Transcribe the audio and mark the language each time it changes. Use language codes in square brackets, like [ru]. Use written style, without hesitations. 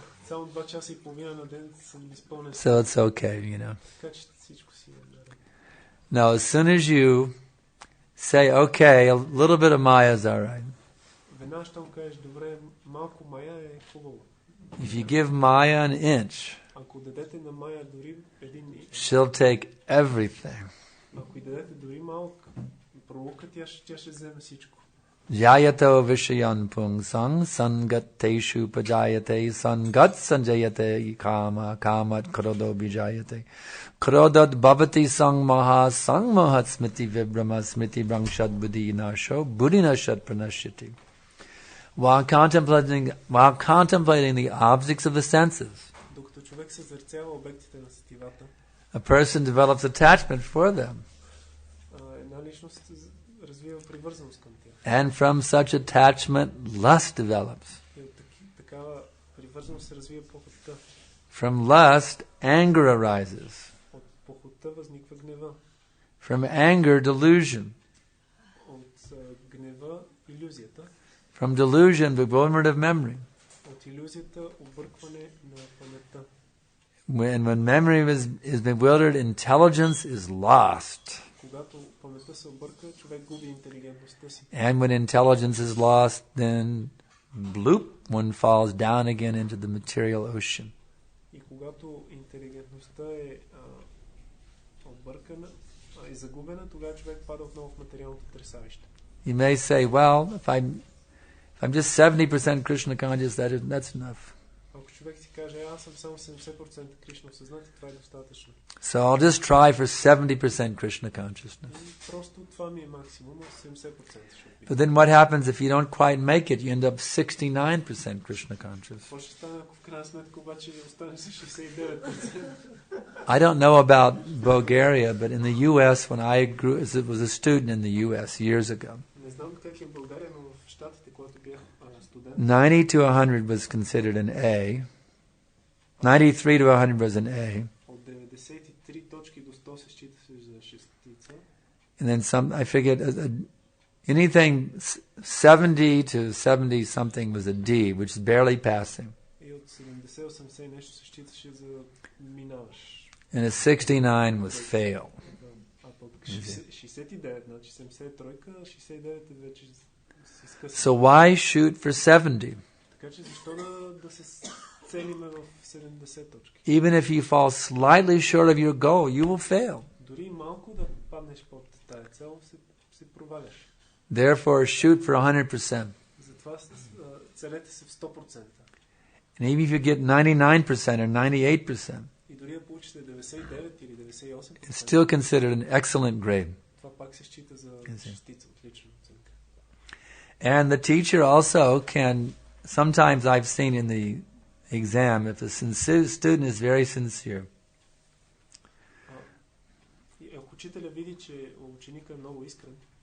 [bg] Само 2 часа и половина на ден съм изпълнен. [en] So it's okay, you know. [bg] Така че всичко си е наред. [en] Now, as soon as you say, okay, a little bit of Maya is all right. [bg] Веднага щом кажеш, добре, малко Мая е хубаво. [en] If you give Maya an inch, [bg] Ако дадете на Мая дори един инч, [en] she'll take everything. [bg] ако и дадете дори малко пролука, тя ще вземе всичко. [sa] Jayato vishayan pungsang sangat teshu pajayate sangat sanjayate kama kamat krodo bijayate krodat bhavati sang mahat smiti vibrama smiti brangshad buddhi nasho buddhi nashad pranashyati. [en] While contemplating the objects of the senses, [bg] Докато човек се зърцява обектите на сетивата, [en] a person develops attachment for them. [bg] Една личност развива привързаност към тях. [en] And from such attachment, lust develops. [bg] И от такава привързаност се развива похотта. [en] From lust, anger arises. [bg] От похотта възниква гнева. [en] From anger, delusion. [bg] От гнева, илюзията. [en] From delusion, bewilderment of memory. [bg] От илюзията, объркване на паметта. [en] When memory is bewildered, intelligence is lost. [bg] Когато паметта се обърка, човек губи интелигентността си. [en] And when intelligence is lost, then bloop, one falls down again into the material ocean. [bg] И когато интелигентността е объркана и загубена, тогава човек пада отново в материалното тресавище. [en] You may say, well, if I'm just 70% Krishna conscious, that's enough. [bg] Ако човек си каже, аз съм само 70% Кришна осъзнати, това е достатъчно. [en] So I'll just try for 70% Krishna consciousness. [bg] И просто това ми е максимум, 70% ще опитам. [en] But then what happens if you don't quite make it? You end up 69% Krishna conscious. [bg] Какво ще стане, ако в крайна сметка обаче останеш с 69%? [en] I don't know about Bulgaria, but in the U.S., when I was a student in the U.S. years ago, [bg] Не знам как е в България, но в Щатите, когато бях студент, [en] 90 to 100 was considered an A. 93 to 100 was an A. [bg] от 93 точки до 100 се считаше за шестица. [en] And then I figured anything 70 to 70 something was a D, which is barely passing. [bg] И от 70-80 нещо се считаше за минаваш. [en] And a 69 was fail. [bg] А пък 69, значи 70 тройка, 69 е вече се скъса. [en] So why shoot for 70? [bg] Така че защо да се целиме в 70 точки? [en] Even if you fall slightly short of your goal, you will fail. [bg] Дори малко да паднеш под тая цел, се проваляш. [en] Therefore, shoot for 100%. [bg] Затова целете се в 100%. [en] And even if you get 99% or 98%, [bg] И дори да получите 99 или 98%, [en] it's still considered an excellent grade. [bg] това пак се счита за шестица, отлична оценка. [en] And the teacher also can, sometimes I've seen in the exam, if the student is very sincere, [bg] И ако учителя види, че ученика е много искрен,